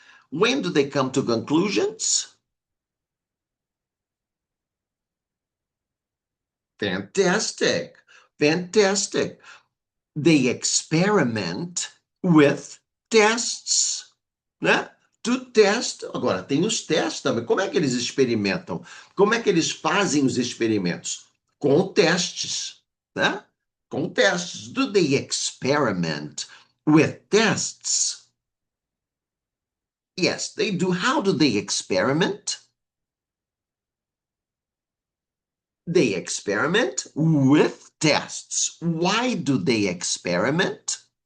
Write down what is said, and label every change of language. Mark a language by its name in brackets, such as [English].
[English] When do they come to conclusions? Fantastic. Fantastic. They experiment with tests, [Portuguese] né? [English] To test. [Portuguese] Agora, tem os testes também. Como é que eles experimentam? Como é que eles fazem os experimentos? Com testes, né? Com testes. [English] Do they experiment with tests? Yes, they do. How do they experiment? They experiment with tests. Why do they experiment?